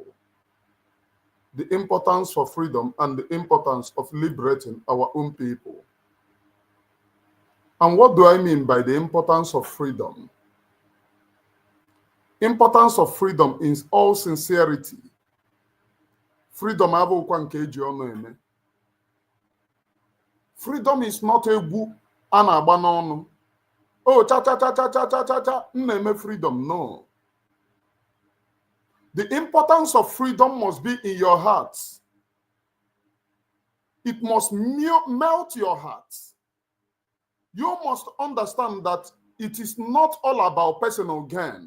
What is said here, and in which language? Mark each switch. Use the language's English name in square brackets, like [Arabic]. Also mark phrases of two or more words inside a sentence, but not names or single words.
[English] The importance for freedom and the importance of liberating our own people. And what do I mean by the importance of freedom? Importance of freedom is all sincerity. [Igbo] Freedom abụkwa nke eji ọnụ eme. [English] Freedom is not [Igbo] egwu a na-agba n'ọnụ. Oh, cha cha cha cha cha cha cha cha, na-eme freedom. No. [English] The importance of freedom must be in your heart. It must melt your heart. You must understand that it is not all about personal gain.